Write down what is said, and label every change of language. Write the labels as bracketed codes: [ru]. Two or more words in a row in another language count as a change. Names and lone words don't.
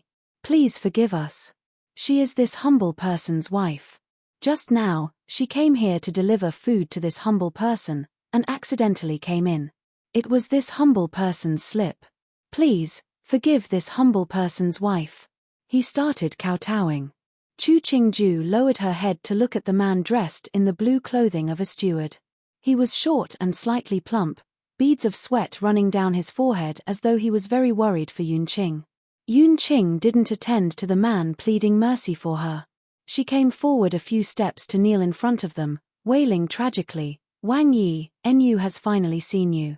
[en] Please forgive us. She is this humble person's wife. Just now, she came here to deliver food to this humble person, and accidentally came in. It was this humble person's slip. Please, forgive this humble person's wife." He started kowtowing. Chu Qingju lowered her head to look at the man dressed in the blue clothing of a steward. He was short and slightly plump, beads of sweat running down his forehead as though he was very worried for Yunqing. Yunqing didn't attend to the man pleading mercy for her. She came forward a few steps to kneel in front of them, wailing tragically, "Wang Yi, NU has finally seen you."